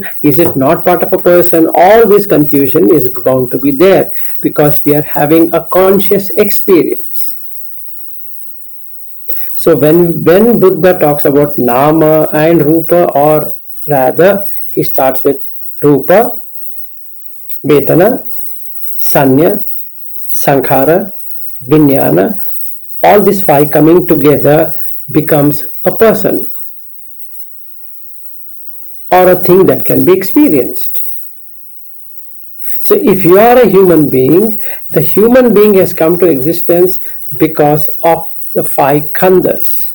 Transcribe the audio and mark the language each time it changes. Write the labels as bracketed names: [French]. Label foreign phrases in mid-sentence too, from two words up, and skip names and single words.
[English] Is it not part of a person? All this confusion is bound to be there because we are having a conscious experience. So when Buddha talks about nama and rupa, or rather he starts with [Pali] rupa, vedana, sanya, sankhara, vijnana, [English] all these five coming together becomes a person or a thing that can be experienced. So if you are a human being, the human being has come to existence because of the five khandhas.